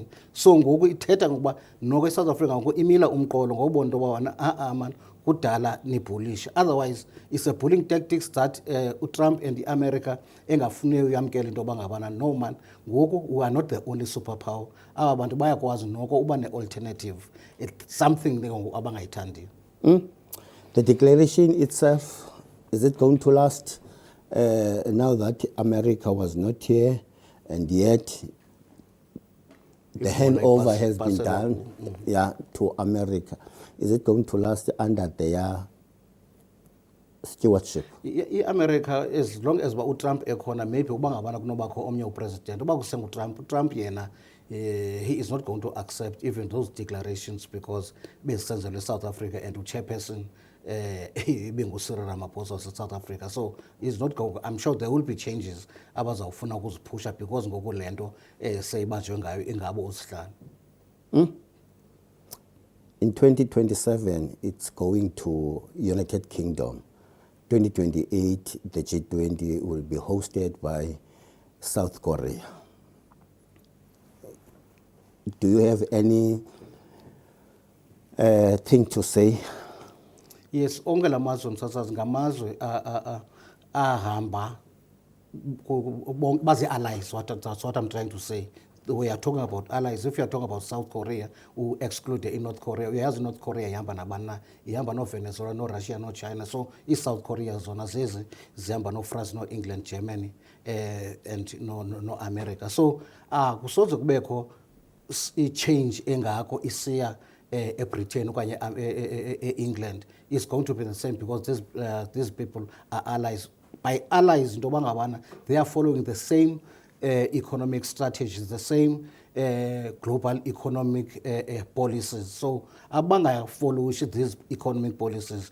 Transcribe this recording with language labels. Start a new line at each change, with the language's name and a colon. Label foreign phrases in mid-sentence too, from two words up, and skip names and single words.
Xhosa: So ngoku ithetha ngokuba noko iSouth Africa ngoku imila umqolo ngokubona into yoba wana man kudala nibhulishe.
English: Otherwise it's a bullying tactics that Trump and the America
Xhosa: engafuniyo uyamkela into yoba ngabana no man,
English: ngoku we are not the only superpower.
Xhosa: Aba bantu bayakwazi noko uba ne-alternative,
English: it's something
Xhosa: abangayithandiyo.
English: The declaration itself, is it going to last now that America was not here, and yet the handover has been done to America? Is it going to last under their stewardship?
Xhosa: America, as long as Trump ekhona, maybe uba ngabana kunobakho omnye upresident, uba Trump yena,
English: he is not going to accept even those declarations, because besenzelwe South Africa and chairperson ibe Cyril Ramaphosa of South Africa. So he's not going. I'm sure there will be changes
Xhosa: abazawufuna ukuzipusha,
English: because
Xhosa: ngoku lento seyibanjwe ngayo ingabo usihlanu.
English: In 2027, it's going to United Kingdom. 2028, the G20 will be hosted by South Korea. Do you have any thing to say? Yes,
Xhosa: onke la mazwe msasazi ngamazwe ahamba bazi allies.
English: That's what I'm trying to say. we are talking about allies, if you are talking about South Korea, we exclude North Korea.
Xhosa: Uyazi North Korea ihamba nabani na, ihamba no Venezuela, no Russia, no China. So South Korea zona zezi zihamba no France, no England, Germany, and no America. So kusoze kubekho change engako isiya Britain okanye England.
English: It's going to be the same because these people are allies. By allies,
Xhosa: into bangabana,
English: they are following the same economic strategies, the same global economic policies. So abanga follow these economic policies.